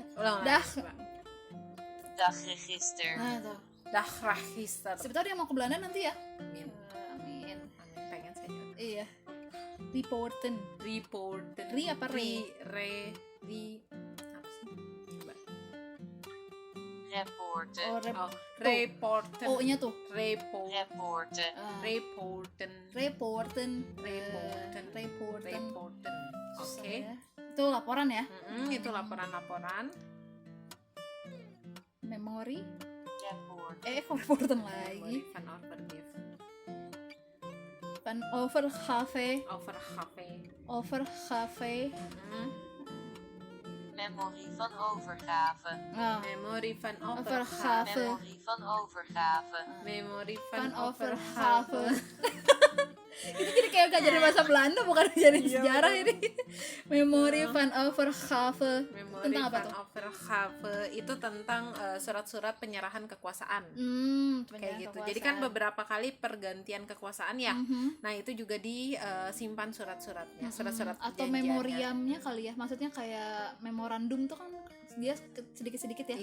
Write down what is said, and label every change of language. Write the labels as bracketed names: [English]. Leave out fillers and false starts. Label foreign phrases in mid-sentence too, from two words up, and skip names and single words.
[Indonesian] Ulang Dah. coba. dagregister, Nah, tuh. Dagregister. Siapa tahu dia mau ke Belanda nanti ya. Amin. Amin. Amin. Pengen saya juga. Iya. Reporten. Reporten. Ri apa re? Apa sih? Coba. reporten, Oh, reporten. O-nya tuh. reporten, Reporten. Reporten. Reporten. Reporten. Reporten. Susah Oke. ya. Itu laporan ya. Itu laporan-laporan. Memori. reporten, Kok reporten lagi. [Dutch] Van overgive. Van overgave. Overgave. memorie van overgave, Memorie van Overgave. memorie van overgave, Memorie Van van overgave. overgave. [Indonesian] Ini jadi kayak ngajarin bahasa Belanda bukan ngajarin sejarah ini. [Dutch] Memori van overgave. Memorie [Indonesian] Tentang apa [Dutch] van [Indonesian] tuh? overgave itu tentang surat-surat penyerahan kekuasaan. Kayak gitu. Jadi kan beberapa kali pergantian kekuasaan ya. Nah, itu juga disimpan surat-suratnya, surat-surat Atau perjanjiannya. memoriamnya kali ya. Maksudnya kayak memorandum tuh kan dia sedikit-sedikit ya.